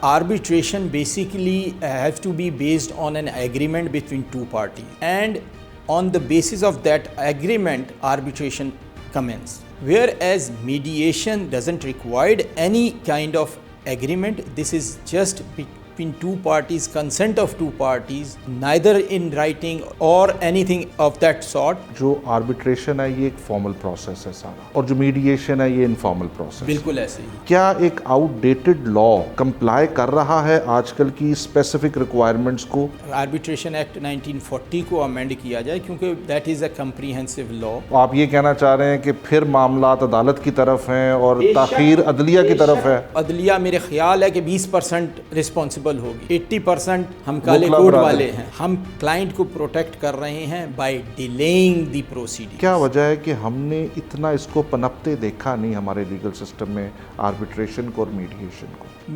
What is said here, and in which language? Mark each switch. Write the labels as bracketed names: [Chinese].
[English] Arbitration basically have to be based on an agreement between two parties, and on the basis of that agreement arbitration commences. Whereas mediation doesn't require any kind of agreement. This is just between two parties, consent of two parties, neither in writing or anything of that sort. [Hindi] जो arbitration है ये एक formal process है सारा, और जो mediation है ये informal process। बिल्कुल ऐसे ही। क्या एक outdated law comply कर रहा है आजकल की specific requirements को? Arbitration Act 1940 को amend किया जाए, क्योंकि [English] that is a comprehensive law। [Hindi] आप ये कहना चाह रहे हैं कि फिर मामलात अदालत की तरफ हैं और ताख़ीर अदलिया की तरफ है? अदलिया मेरे ख्याल है कि 20% रिस्पॉन्सिबल होगी, 80% हम काले कोड वाले हैं। हम क्लाइंट को प्रोटेक्ट कर रहे हैं [English] By delaying the proceeding. [Hindi] क्या वजह है कि हमने इतना इसको पनपते देखा नहीं हमारे लीगल सिस्टम में, आर्बिट्रेशन को और मीडिएशन को?